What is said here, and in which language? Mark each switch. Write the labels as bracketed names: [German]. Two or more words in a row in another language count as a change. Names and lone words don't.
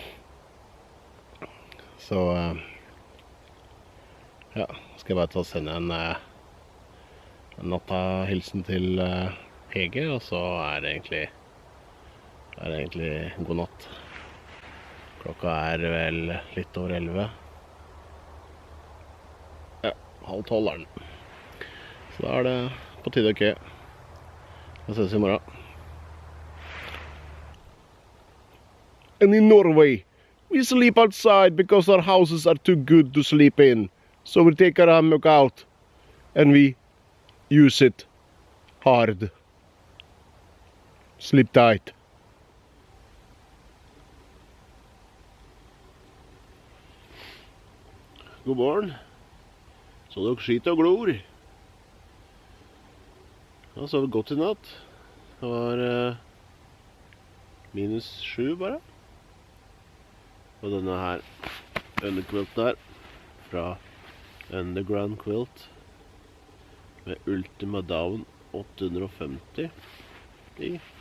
[Norwegian] Så ja, skal jeg bare ta og sende en nattahilsen til Hege, og så er det egentlig god natt. Klokka er vel litt over 11. Ja, 11:30 er den. Så da er det på tide å køye. Da ses vi i morgen. [English] And in Norway, we sleep outside because our houses are too good to sleep in. So we take our hammock out and we use it hard. Sleep tight. [Norwegian] God morgen. Så dere skiter og glor. Ja, så har vi gått i natt. Det var -7 bare. Og denne her underquilten her fra Underground Quilt med Ultima Down 850 i.